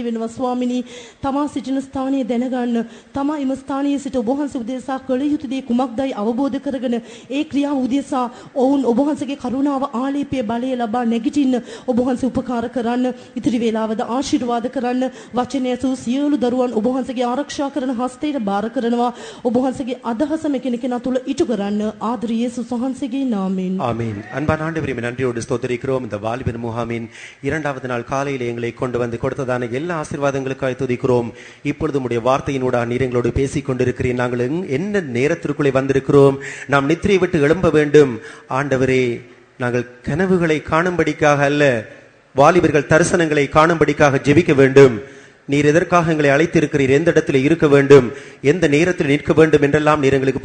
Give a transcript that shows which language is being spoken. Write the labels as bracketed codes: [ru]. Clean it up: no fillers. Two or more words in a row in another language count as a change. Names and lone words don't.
[si] වෙනවා ස්වාමිනී තමා සිටින ස්ථානය දැනගන්න තමා එම ස්ථානයේ සිට ඔබ වහන්සේ උදෙසා කළ යුතු දේ කුමක්දයි අවබෝධ කරගෙන ඒ ක්‍රියාව උදෙසා ඔවුන් ඔබ වහන්සේගේ කරුණාව ආලේපයේ බලය ලබා නැගිටින්න ඔබ වහන්සේ උපකාර කරන්න ඉතිරි වේලාවද ආශිර්වාද කරන්න වචනය සූ සියලු දරුවන් ඔබ වහන්සේගේ ආරක්ෂා කරන හස්තයට බාර කරනවා ඔබ වහන්සේගේ අදහස මෙකිනෙකෙනා තුල ඉටු කරන්න ආදර යේසුස් වහන්සේගේ නාමයෙන් [ta] ஆமென் அன்பான ஆண்டவரே நன்றியோடு ஸ்தோத்திரிக்கிறோம் இந்த வாலிபர் முகாமின் இரண்டாவது நாள் காலையில் எங்களை கொண்டு வந்து கொடுத்ததான எல்லா ஆசீர்வாதங்களுக்காய் துதிக்கிறோம் இப்பொழுது உம்முடைய வார்த்தையினூடாக நீர் எங்களோடு பேசிக் கொண்டிருக்கிறீர் நாங்கள் என்ன நேரத்திற்குள்ளே வந்திருக்கிறோம் நாம் நித்திரை விட்டு எழும்ப வேண்டும் ஆண்டவரே நாங்கள் கனவுகளை காணும்படிக்காக அல்ல வாலிபர்கள் தரிசனங்களை காணும்படிக்காக ஜெபிக்க வேண்டும் நீர் எதற்காக எங்களை அழைத்திருக்கிறீர் எந்த இடத்துல இருக்க வேண்டும் எந்த நேரத்தில் நிற்க வேண்டும் என்றெல்லாம் நீர் எங்களுக்கு